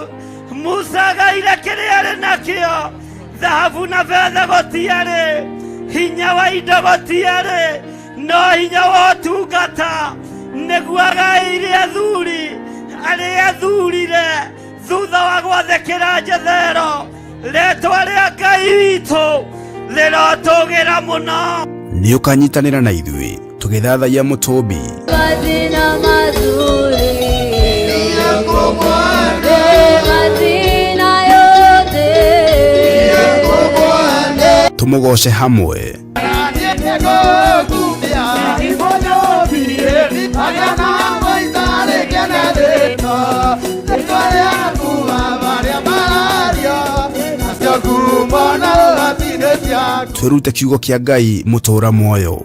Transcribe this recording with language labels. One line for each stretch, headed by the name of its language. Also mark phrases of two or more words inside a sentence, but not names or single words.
Kikuyu: Musa agaire kĩrĩa arĩ nakĩo, thahabu na betha gũtiarĩ, hinya wa indo gũtiarĩ, no hinya wa ũtungata nĩguo agaĩire athuri arĩa athurire thutha wa gwathĩkĩra njethero. Rĩĩtwa rĩa Ngai witũ rĩrotũgĩra mũno. Nĩ ũkanyitanĩra na ithuĩ tũgĩthathaiya Mũtũmbi.
Swahili: Majina mazuri yako Bwana, majina yote yako Bwana,
Kikuyu: tumugoce hamwe. Twirute kiugo kia Ngai mutura muoyo.